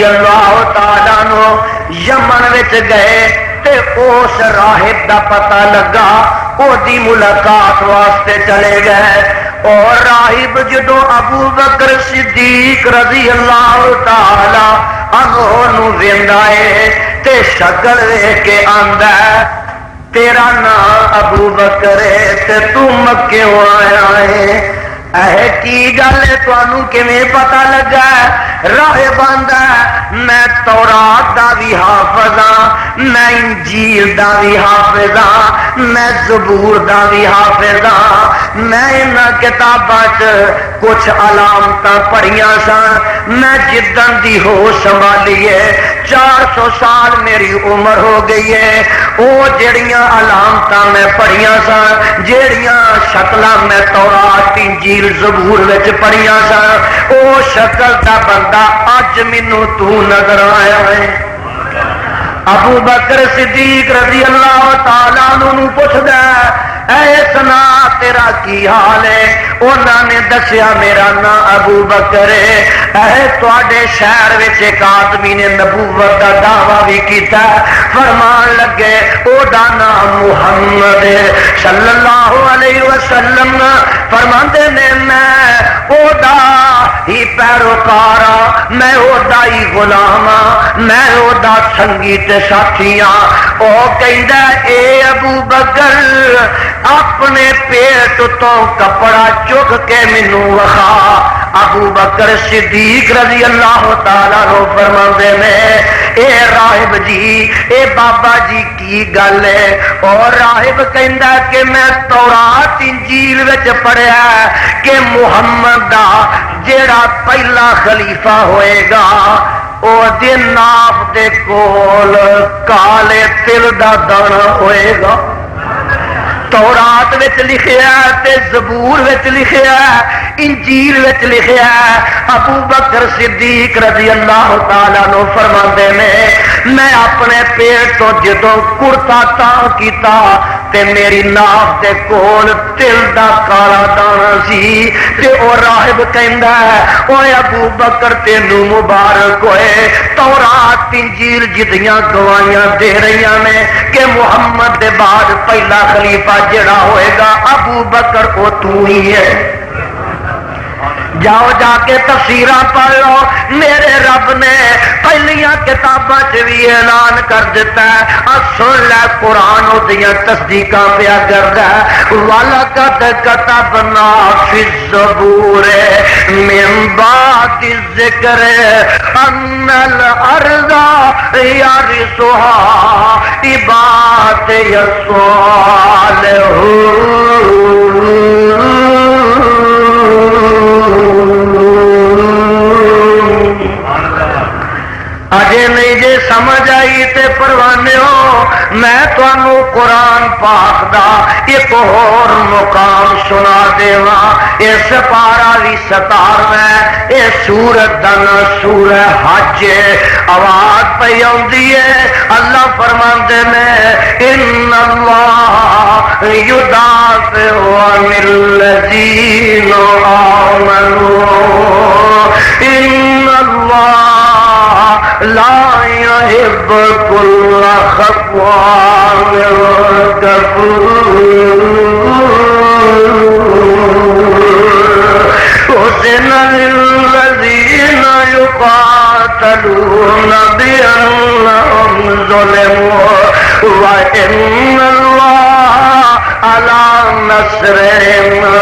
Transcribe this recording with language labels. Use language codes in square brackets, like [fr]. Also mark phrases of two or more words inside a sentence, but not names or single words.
[ar] اللہ تعالیٰ عنہ [pa] یمن وچ گئے تے اس راہب دا پتہ لگا، او دی ملاقات واسطے چلے گئے، اور راہب جدو ابو بکر صدیق [ar] رضی اللہ تعالیٰ عنہ [pa] نو ویندا ہے تے شکل ویکھ کے آندا ہے تیرا نام ابو بکر ہے تے تو مکیوں آیا ہے، کی گل ہے تانوں کیویں پتہ لگا ہے؟ راہب آندا ہے میں تورات دا بھی حافظ ہاں، میں انجیل دا بھی حافظ ہاں، میں زبور دا بھی حافظ ہاں، میں انہاں کتاباں چ کچھ علامتاں پڑھیاں سن، میں جدن دی ہوش سنبھالی ہے 400 سال میری عمر ہو گئی ہے، وہ جڑیاں علامتاں میں پڑھیاں سن، جڑیاں شکلاں میں تورات انجیل زبور وچ پڑھیاں سن، او شکل دا بندہ اج مینوں تو نظر آیا ہے۔ ابو بکر صدیق [ar] رضی اللہ تعالیٰ عنہ [pa] پوچھدا اے سنا تیرا کی حال ہے؟ انہوں نے دسیا میرا نام ابو بکر ہے، اے تواڈے شہر وچ ایک آدمی نے نبوت کا دعویٰ بھی کیتا، فرمان لگے او دا نام محمد [ar] صلی اللہ علیہ وسلم، [pa] فرماندے نے میں او دا ہی پیروکار ہاں، میں او دا ہی غلام ہاں، میں او دا سنگی تے ساتھی ہاں۔ او کہندا اے ابو بکر اپنے پیٹ تو کپڑا چک کے مینوں وکھا۔ ابو بکر صدیق [ar] رضی اللہ تعالیٰ عنہ [pa] فرماندے نے اے راہب جی، اے بابا جی کی گل ہے؟ اور راہب کہندا کہ میں تورات انجیل وچ پڑھیا کہ محمد دا جیڑا پہلا خلیفہ ہوئے گا او دے ناف دے کول کالے تل دا دانا ہوئے گا۔ تورات وچ لکھیا تے زبور وچ لکھیا، انجیل وچ لکھیا۔ ابو بکر صدیق [ar] رضی اللہ تعالیٰ عنہ [pa] فرماندے نے میں اپنے پیٹ تو جدوں کرتا تاں کیتا تے میری ناف دے کول تل دا کالا دانا سی، تے او راہب کہندا ہے اوے ابو بکر تینوں مبارک ہوئے، تورات انجیل جدیاں گواہیاں دے رہیاں نے کہ محمد دے بعد پہلا خلیفہ جڑا ہوئے گا ابو بکر او تو ہی ہے۔ جاؤ جا کے تفسیراں پڑھ لو، میرے رب نے پہلیاں کتاباں چ بھی اعلان کر دیتا ہے، سن لے قرآن اودیاں تصدیقاں پیا کردا ہے، [ar] وَلَقَدْ كَتَبْنَا فِي الزَّبُورِ مِن بَعْدِ الذِّكْرِ أَنَّ الْأَرْضَ يَرِثُهَا عِبَادِيَ الصَّالِحُونَ۔ [pa] اجے نہیں جے سمجھ آئی تے پروانے ہو، میں تانوں قرآن پاک دا ایک اور مقام سنا دیواں۔ اس پارا بھی 17 اے سورت دا نام سورہ حج، آواز پہ آندی ہے اللہ فرماندے نے [ar] ان اللہ یدافع عن الذین آمنوا ان اللہ لا يحب كل خوان كفور أذن للذين يقاتلون بأنهم ظلموا وإن الله على نصرهم